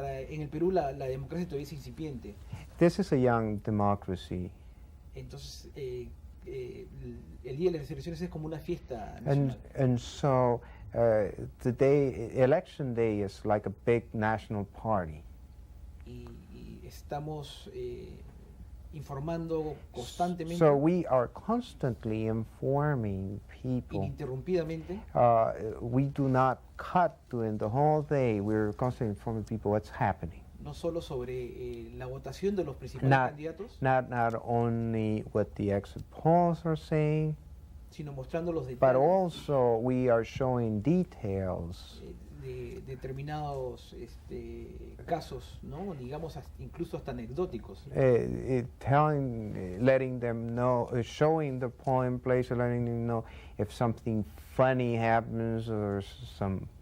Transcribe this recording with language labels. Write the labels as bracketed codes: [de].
[es] En el Perú la democracia todavía es incipiente. [en] This is a young democracy, [es] Entonces, el día de las elecciones es como una fiesta nacional. [en] and so election day is like a big national party. [es] Y estamos informando constantemente, [en] So we are constantly informing people. [es] ininterrumpidamente, [en] We do not cut during the whole day. We're constantly informing people what's happening. [es] no solo sobre la votación de los principales [en] Not, [es] candidatos, [en] not only what the exit polls are saying, [es] sino mostrando los [en] but [es] detalles [en] also we are showing details, [es] de determinados casos, ¿no? Digamos incluso hasta anecdóticos. [en] letting them know, showing the polling place, letting them know if something funny happens or some.